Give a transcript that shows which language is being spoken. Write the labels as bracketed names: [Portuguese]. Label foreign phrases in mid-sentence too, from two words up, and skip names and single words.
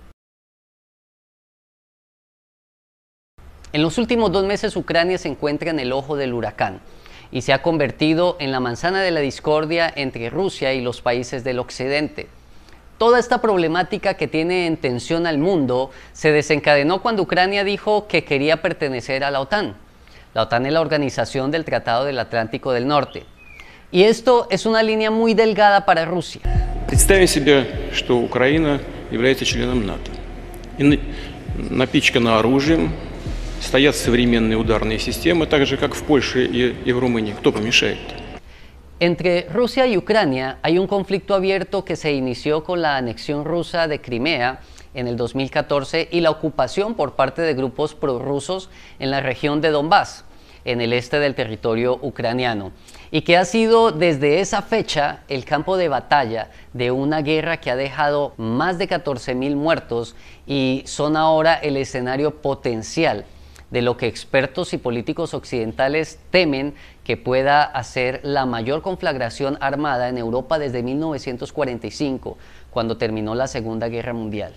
[Spanish] En los últimos 2 meses Ucrania se encuentra en el ojo del huracán y se ha convertido en la manzana de la discordia entre Rusia y los países del occidente. Toda esta problemática que tiene en tensión al mundo se desencadenó cuando Ucrania dijo que quería pertenecer a la OTAN. La OTAN es la organización del Tratado del Atlántico del Norte. Y esto es una línea muy delgada para Rusia. [Russian] Представим себе, что Украина является членом НАТО. И напичкана оружием, стоят современные ударные системы, так же, как в Польше и в Румынии. Кто помешает? [Spanish] Entre Rusia y Ucrania hay un conflicto abierto que se inició con la anexión rusa de Crimea en el 2014 y la ocupación por parte de grupos prorrusos en la región de Donbass, en el este del territorio ucraniano, y que ha sido desde esa fecha el campo de batalla de una guerra que ha dejado más de 14.000 muertos y son ahora el escenario potencial de lo que expertos y políticos occidentales temen que pueda hacer la mayor conflagración armada en Europa desde 1945, cuando terminó la Segunda Guerra Mundial.